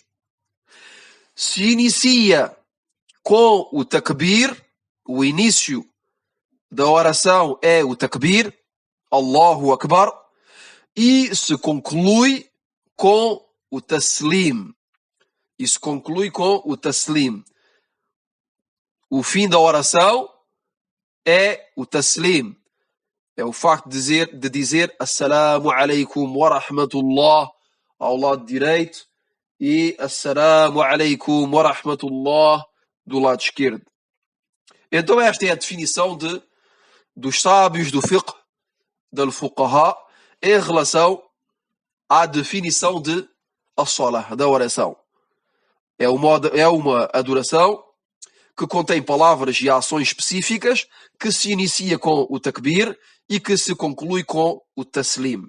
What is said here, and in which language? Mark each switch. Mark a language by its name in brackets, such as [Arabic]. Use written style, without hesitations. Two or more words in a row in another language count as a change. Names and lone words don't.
[Portuguese] Se inicia com o takbir, o início da oração é o takbir, [Arabic] الله أكبر, [Portuguese] e se conclui com o taslim. O fim da oração é o taslim. É o facto de dizer [Arabic] السلام عليكم ورحمة الله [Portuguese] ao lado direito e [Arabic] السلام عليكم ورحمة الله [Portuguese] do lado esquerdo. Então esta é a definição dos sábios do fiqh, del fuqaha, em relação à definição de as-salah, da oração. É uma adoração que contém palavras e ações específicas, que se inicia com o takbir e que se conclui com o taslim.